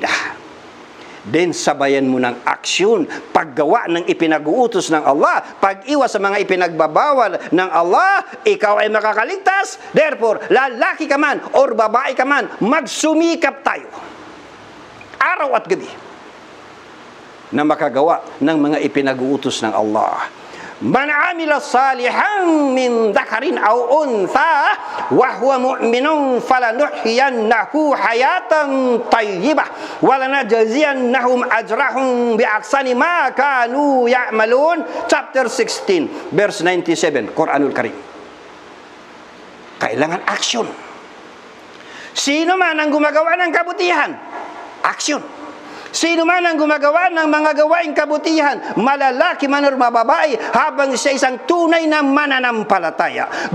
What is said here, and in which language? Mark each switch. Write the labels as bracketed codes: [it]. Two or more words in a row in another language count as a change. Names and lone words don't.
[tl] Then sabayan mo ng aksyon, paggawa ng ipinag-uutos ng Allah, pag-iwas sa mga ipinagbabawal ng Allah, ikaw ay makakaligtas. Therefore, lalaki ka man or babae ka man, magsumikap tayo araw at gabi na makagawa ng mga ipinag-uutos ng Allah. [ar] من عمل صالحا من ذكر أو أنثى وهو مؤمن فلنحيينه حياة طيبة ولنجزينهم أجرهم بأحسن ما كانوا يعملون. [en] Chapter 16, verse 97, [ar] القرآن الكريم. [tl] Kailangan action. Sino man ang gumagawa ng kabutihan, action. Sino man ang gumagawa ng mga gawaing kabutihan, malalaki man o mababae, habang siya isang tunay na mananampalataya.